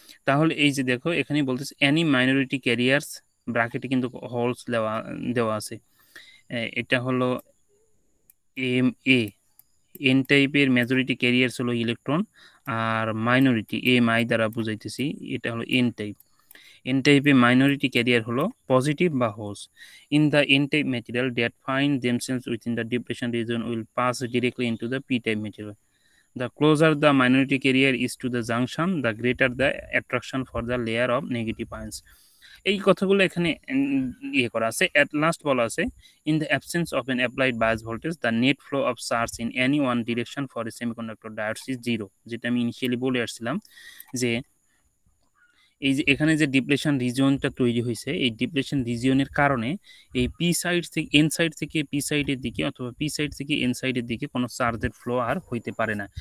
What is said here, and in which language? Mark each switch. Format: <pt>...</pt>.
<bn>তাহলে এই যে দেখো এখানে বলতেছে এনি মাইনরিটি ক্যারিয়ার্স, ব্র্যাকেটে কিন্তু হোলস দেওয়া দেওয়া আছে, এটা হলো এম এ, এন টাইপের মেজরিটি ক্যারিয়ার্স হলো electron, আর minority M I দ্বারা বুঝাইতেছি এটা হলো এন টাইপ। এন টাইপে মাইনরিটি ক্যারিয়ার হলো পজিটিভ বা holes.</bn> <en>In the n type material that find themselves within the depletion region will pass directly into the p type material. The closer the minority carrier is to the junction, the greater the attraction for the layer of negative ions.</en> <bn>এই কথাগুলো এখানে ইয়ে করা আছে। At last বলা আছে</bn> <en>in the absence of an applied bias voltage the net flow of charge in any one direction for a semiconductor diodes is zero,</en> <bn>যেটা আমি ইনিশিয়ালি বলে আসছিলাম যে এই যে এখানে যে ডিপ্লেশন রিজিয়নটা তৈরি হয়েছে, এই ডিপ্লেশন রিজিয়নের কারণে এই পি সাইড থেকে এন সাইড থেকে পি সাইডের দিকে অথবা পি সাইড থেকে এন সাইডের দিকে কোনো চার্জের ফ্লো আর হইতে পারে না।</bn>